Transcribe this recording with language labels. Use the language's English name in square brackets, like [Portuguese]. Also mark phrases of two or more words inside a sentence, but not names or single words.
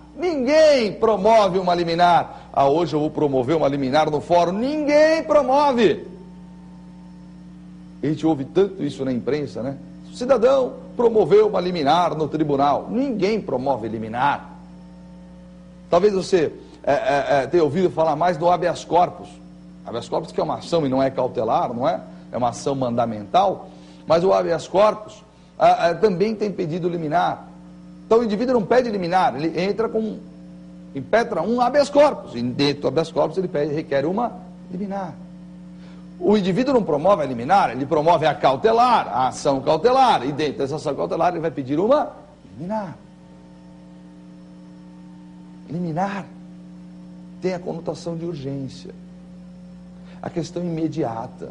[Portuguese] Ninguém promove uma liminar. Hoje eu vou promover uma liminar no fórum. Ninguém promove. A gente ouve tanto isso na imprensa, né? O cidadão promoveu uma liminar no tribunal. Ninguém promove liminar. Talvez você tenha ouvido falar mais do [Latin] habeas corpus. Habeas corpus [Portuguese] que é uma ação e não é cautelar, não é? É uma ação mandamental. Mas o [Latin] habeas corpus [Portuguese] também tem pedido liminar. Então o indivíduo não pede liminar, ele entra impetra um [Latin] habeas corpus. [Portuguese] E dentro do [Latin] habeas corpus [Portuguese] ele requer uma liminar. O indivíduo não promove a liminar, ele promove a cautelar, a ação cautelar, e dentro dessa ação cautelar ele vai pedir uma liminar. Liminar tem a conotação de urgência, a questão imediata.